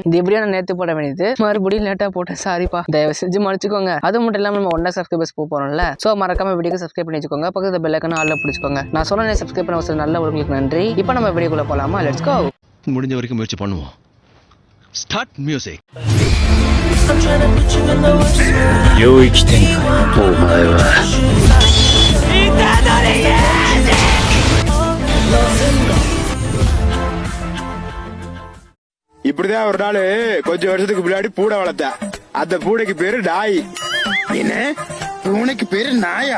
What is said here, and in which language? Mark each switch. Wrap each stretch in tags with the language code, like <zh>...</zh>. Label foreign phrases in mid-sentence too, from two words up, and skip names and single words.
<ta>இந்த வீடியோ நான் நேத்து போட வேண்டியது மறுபடியும் லேட்டா போட்டேன், சாரிப்பா, தயவு செஞ்சு மன்னிச்சுக்கோங்க. அது மட்டும் இல்லாம நம்ம 1 சப்ஸ்கிரைபர்ஸ் போறோம்ல, சோ மறக்காம வீடியோக்கு சப்ஸ்கிரைப் பண்ணி வச்சுக்கோங்க. பக்கத்துல</ta> <en>bell icon</en> <ta>ஆல்ல பிடிச்சுக்கோங்க. நான் சொன்ன சப்ஸ்கிரைப் பண்ண ஒரு நல்ல உங்களுக்கு நன்றி. இப்போ நம்ம வீடியோக்குள்ள போலாமா?</ta> <en>let's go.</en> <ta>முடிஞ்ச வரைக்கும் முயற்சி பண்ணுவோம்.</ta> <en>start music.</en> <ja>領域展開。お前は</ja> <ta>இப்படிதான் ஒரு நாள் கொஞ்சம் வருஷத்துக்கு முன்னாடி பூனை வளர்த்தேன். அந்த பூனைக்கு பேரு நாய். என்ன பூனைக்கு பேரு நாயா?</ta>